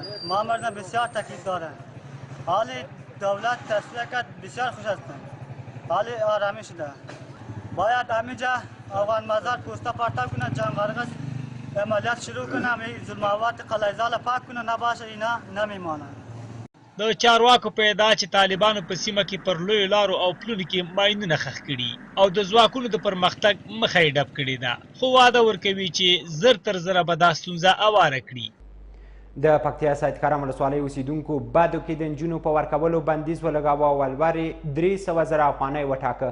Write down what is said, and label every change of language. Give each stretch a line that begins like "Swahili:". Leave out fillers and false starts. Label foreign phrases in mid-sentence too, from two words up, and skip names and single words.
Persian: ما مردم بسیار تکلیف دارن. حال دولت تصفیه کرد، بسیار خوش هستم. حال آرامی شده. باید همینجا افغان مزار پوستا پارتا کنه، جنگارق عملیات شروع کنه، ظلمات قلعهزال پاک کنه، نباشه اینا نمیمانند.
Pashto: د چارواکو په ادعا چې طالبانو په سیمه کې پر لویو لارو او پلونو کې ماینونه ښخ کړي او د ځواکونو د پرمختګ مخه یې ډب کړې ده، خو واده ورکوي چې زر تر زره به دا ستونزه اواره کړي. د پکتیا سید کرم ولسوالۍ اوسیدونکو بدو کې د نجونو په ورکولو بندیز ولګاوه او ولور 300,000 افغانۍ وټاکه.